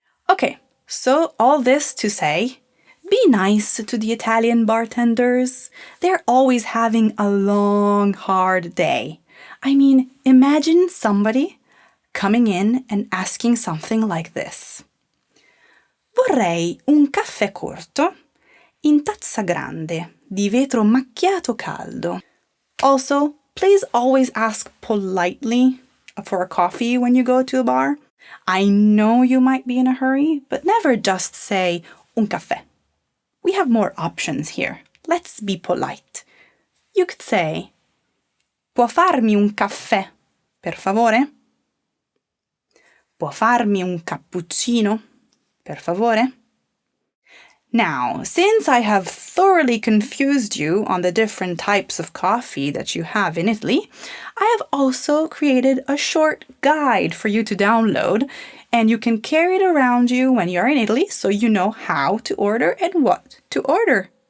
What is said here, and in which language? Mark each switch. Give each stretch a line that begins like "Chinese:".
English: Okay, so all this to say, be nice to the Italian bartenders. They're always having a long, hard day. I mean, imagine somebody coming in and asking something like this.
Italian: Vorrei un caffè corto in tazza grande di vetro macchiato caldo.
English: Also, please always ask politely for a coffee when you go to a bar. I know you might be in a hurry, but never just say
Italian: un caffè.
English: We have more options here. Let's be polite.
Italian: You could say, può farmi un caffè, per favore? Può farmi un cappuccino, per favore?
English: Now, since I have thoroughly confused you on the different types of coffee that you have in Italy, I have also created a short guide for you to download, and you can carry it around you when you're in Italy so you know how to order and what to order.